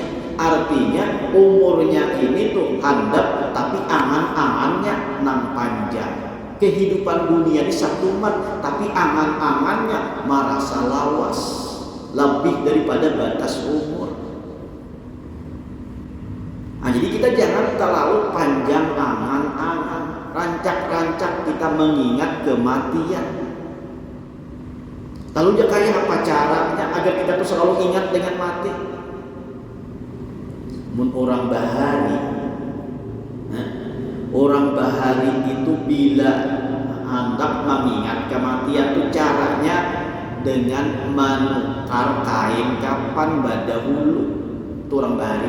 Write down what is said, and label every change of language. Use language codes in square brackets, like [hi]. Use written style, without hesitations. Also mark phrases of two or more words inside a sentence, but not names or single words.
[bjn] Artinya umurnya ini tuh handap, tapi angan-angannya nang panjang. Kehidupan dunia ini satu mat, tapi angan-angannya merasa lawas, lebih daripada batas umur. Nah, jadi kita jangan terlalu panjang angan-angan, rancak-rancak kita mengingat kematian. Lalu kayak apa caranya agar kita tuh selalu ingat dengan mati? Orang bahari itu bila hendak mengingat kematian itu caranya dengan menukar kain kapan badahulu turang bari.